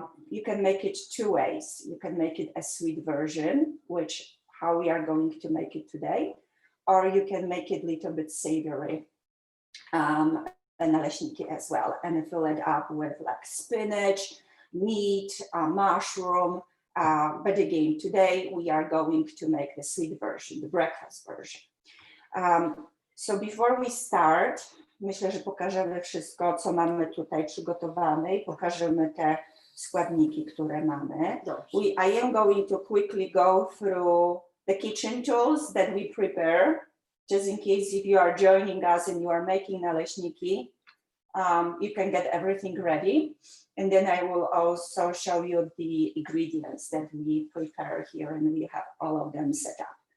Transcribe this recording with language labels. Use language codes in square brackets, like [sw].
[en] You can make it two ways. You can make it a sweet version, which how we are going to make it today, or you can make it a little bit savory, naleśniki as well, and fill it up with like spinach, meat, mushroom. But again, today we are going to make the sweet version, the breakfast version. So before we start, [pl] myślę, że pokażemy wszystko, co mamy tutaj przygotowane i pokażemy te składniki, które mamy. [en] I am going to quickly go through the kitchen tools that we prepare, just in case if you are joining us and you are making naleśniki, you can get everything ready. And then I will also show you the ingredients that we prepare here, and we have all of them set up.